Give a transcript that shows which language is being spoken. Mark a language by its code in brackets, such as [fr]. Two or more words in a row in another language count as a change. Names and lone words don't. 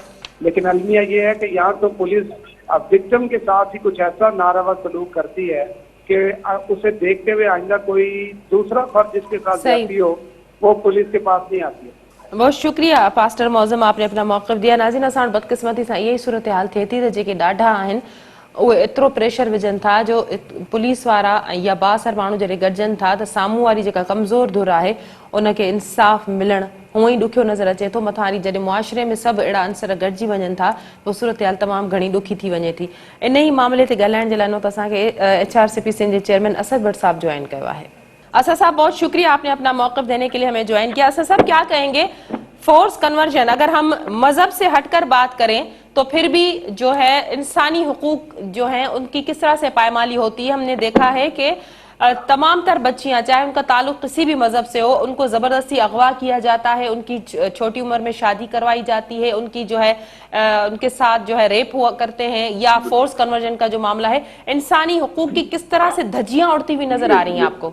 [ur] لیکن المیہ یہ ہے کہ یہاں تو پولیس وکٹم کے ساتھ ہی کچھ ایسا ناروا سلوک کرتی ہے کہ اسے دیکھتے ہوئے آئندہ کوئی دوسرا فرد جس کے ساتھ جاتی ہو وہ پولیس کے پاس نہیں آتی ہے. بہت شکریہ پاسٹر معظم, آپ نے اپنا موقف دیا. ناظرین اسان بدقسمتی سے یہی صورتحال [sd] थिए थी त जेके ॾाढा आहिनि उहे एतिरो प्रेशर विझनि था जो पुलिस वारा या बासर माण्हू जॾहिं गॾिजनि था त साम्हूं वारी जेका कमज़ोर धुर आहे उनखे इंसाफ़ मिलणु हूअं ई ॾुखियो नज़र अचे थो. मथां वरी जॾहिं मुआशिरे में सभु अहिड़ा अंसर गॾिजी वञनि था पोइ सूरतहाल तमामु घणी ॾुखी थी वञे थी. इन ई मामले ते ॻाल्हाइण जे लाइ त असांखे HRCPC जे चेयरमैन असद भट्ट साहब ज्वाइन कयो आहे. [ur] اسد صاحب بہت شکریہ، آپنے اپنا موقف دینے کے لیے ہمیں جوائن کیا. اسد صاحب کیا کہیں گے [en] force conversion, [ur] اگر ہم مذہب سے ہٹکر بات کریں تو پھر بھی جو ہے انسانی حقوق جو ہیں ان کی کس طرح سے پائمالی ہوتی ہے? ہمنے دیکھا ہے کہ تمام تر بچیاں چاہے ان کا تعلق کسی بھی مذہب سے ہو ان کو زبردستی اغوا کیا جاتا ہے، ان کی چھوٹی عمر میں شادی کروائی جاتی ہے، ان کی جو ہے ان کے ساتھ جو ہے ریپ ہوا کرتے ہیں یا [en] force conversion [ur] کا جو معاملہ ہے، انسانی حقوق کی کس طرح سے دھجیاں اڑتی ہوئی نظر آ رہی ہیں آپ کو?